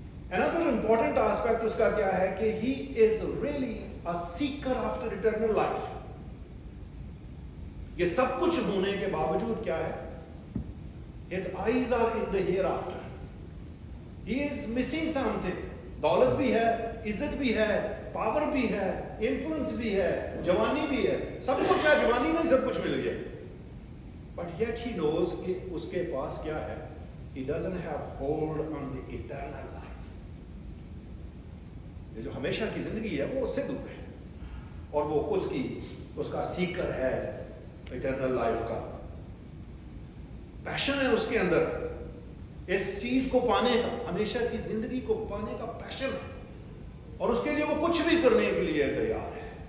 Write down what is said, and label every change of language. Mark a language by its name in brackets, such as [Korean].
[English] another important aspect [Urdu] اس کا کیا ہے کہ [English] he is really a seeker after eternal life. [Urdu] یہ سب کچھ ہونے کے باوجود کیا ہے, [English] his eyes are in the hereafter. he is missing something. [Urdu] دولت بھی ہے, عزت بھی ہے, پاور بھی ہے, انفلوئنس بھی ہے, جوانی بھی ہے, سب کچھ ہے, جوانی میں سب کچھ مل گیا. [English] But yet he knows [Urdu] کہ اس کے پاس کیا ہے, [English] he doesn't have hold on the eternal life. [Urdu] یہ جو ہمیشہ کی زندگی ہے وہ اس سے دور ہے, اور وہ اس کا سیکر ہے [English] eternal life [Urdu] کا. پیشن ہے اس کے اندر اس چیز کو پانے کا, ہمیشہ کی زندگی کو پانے کا پیشن ہے, اور اس کے لیے وہ کچھ بھی کرنے کے لیے تیار ہے.